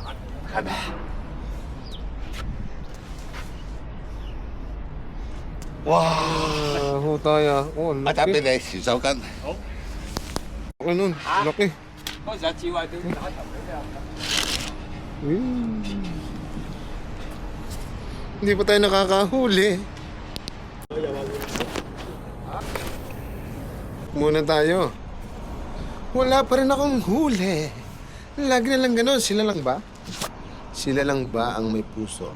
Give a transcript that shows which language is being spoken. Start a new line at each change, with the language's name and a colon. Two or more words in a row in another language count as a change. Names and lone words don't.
Cantonese: 係咪？哇！
Filipino: Hutay ah. Oh,
Cantonese: 我打
Filipino: laki.
Cantonese: 俾你條手巾。
Filipino: Ano? Laki.
Cantonese: 嗰時阿志偉點打頭俾你？
Filipino: Hindi pa tayo nakakahuli. Muna tayo. Wala pa rin akong huli. Lagi na lang ganun. Sila lang ba? Sila lang ba ang may puso?